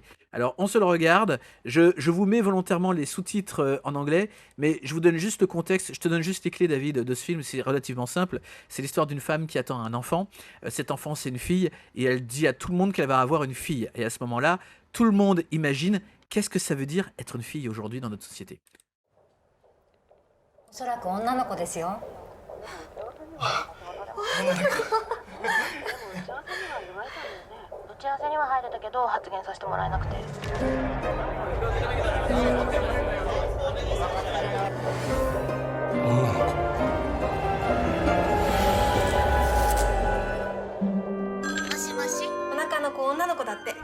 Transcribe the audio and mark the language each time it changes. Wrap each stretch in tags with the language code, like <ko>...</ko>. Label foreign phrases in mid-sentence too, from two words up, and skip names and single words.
<fr>Alors on se le regarde, je vous mets volontairement les sous-titres en anglais, mais je vous donne juste le contexte, je te donne juste les clés, David, de ce film. C'est relativement simple, c'est l'histoire d'une femme qui attend un enfant. Cet enfant, c'est une fille, et elle dit à tout le monde qu'elle va avoir une fille, et à ce moment-là, tout le monde imagine qu'est-ce que ça veut dire être une fille aujourd'hui dans notre société.</fr> <ja>おそらく女の子ですよ。打ち合わせには入れたけど発言させてもらえなくて。もしもし、お腹の子女の子だって。</ja>